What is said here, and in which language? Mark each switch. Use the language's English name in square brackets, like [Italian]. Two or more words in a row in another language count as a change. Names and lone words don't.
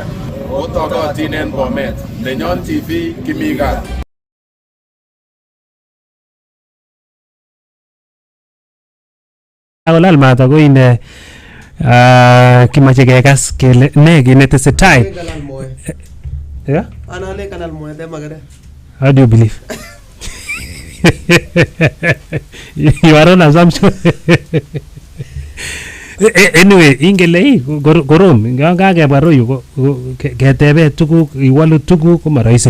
[Kalenjin] Otogotin en Bomet. Nenyon TV kimiga. Akolal maat ako ine kimache kekas kele ne kit netesetai. [English] Yeah? [Kalenjin] Anale kanal Mca Mathew. [English] How do you believe? You are on assumption. Anyway, [Kalenjin] ingele korom ngakebwa royu ketebe tuguk iwalu tuguk ko maraisi.